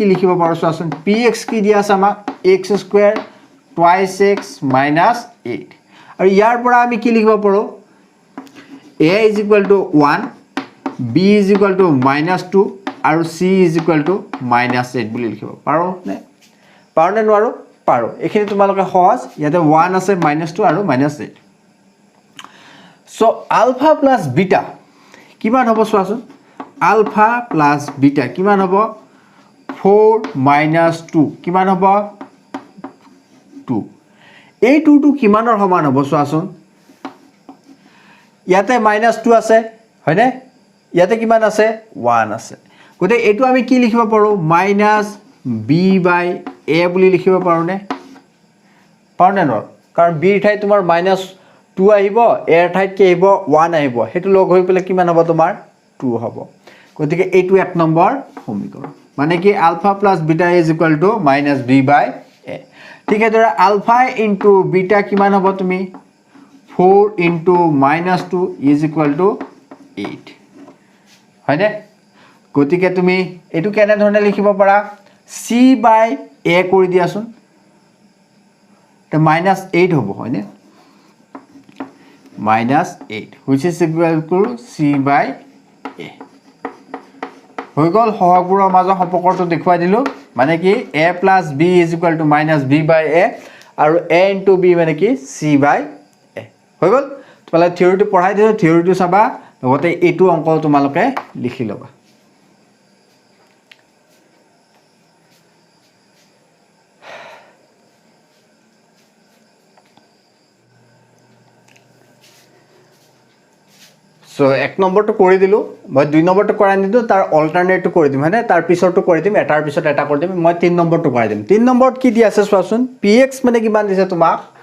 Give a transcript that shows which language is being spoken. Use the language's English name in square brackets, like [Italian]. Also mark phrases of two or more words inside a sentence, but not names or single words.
[Assamese] লিখিব পাৰো চোৱাচোন px কি দিয়া আছে আমাক x² [English] twice x minus 8 [Assamese] আৰু ইয়াৰ পৰা আমি কি লিখিব পাৰো a = 1 b = -2 আৰু c = -8 বুলি লিখিব পাৰো নে নোৱাৰো পাৰো এখিনি তোমালোকে সহজ ইয়াতে 1 আছে -2 আৰু -8 [English] so alpha plus beta [Assamese] কিমান হ'ব চোৱাচোন [English] alpha plus beta [Assamese] কিমান হ'ব 4 - 2 কিমান হ'ব 2 এই 2 টো কিমানৰ সমান হ'ব চোৱাচোন ইয়াতে -2 আছে হয়নে ইয়াতে কিমান আছে 1 আছে গতে এটো আমি কি লিখিব পাৰো -b/a বুলি লিখিব পাৰো নে ন কাৰণ b ৰ ঠাই তোমাৰ -2 আহিব a ৰ ঠাইত কি আহিব 1 আহিব হেতু লগ হৈ পেলে কিমান হ'ব তোমাৰ 2 হ'ব গতিকে এইটো এক নম্বৰ সমীকৰণ মানে কি [English] alpha plus beta is equal to -b/a [Assamese] ঠিক আছে [English] alpha into beta [Assamese] কিমান হ'ব তুমি [English] 4 into -2 is equal to 8 [Assamese] হয়নে গতিকে তুমি এটো কেনে ধৰণে লিখিব পাৰা c/a কৰি দিয়াছোন তে -8 হ'ব হয়নে -8 [English] which is equal to c/a [Assamese] হৈ গল সহগবোৰৰ মাজৰ সম্পৰ্কটো দেখুৱাই দিলো মানে কি [English] a plus b is equal to -b/a [Assamese] আৰু [English] a into b [Assamese] মানে কি c/a হৈ গল তোমালোকে থিওৰিটো পঢ়াই দিছো থিওৰিটো চাবা লগতে এটো অংক তোমালোকে লিখি লবা So, এক নম্বৰটো কৰি দিলো মই দুই নম্বৰটো কৰাই নিদু তাৰ অল্টাৰনেটটো কৰি দিম হয়নে তাৰ পিছৰটো কৰি দিম এটাৰ পিছত এটা কৰি দিম মই 3 নম্বৰটো কৰাই দিম 3 নম্বৰত কি দি আছে চোৱাচোন px মানে কিমান দিছে তোমাক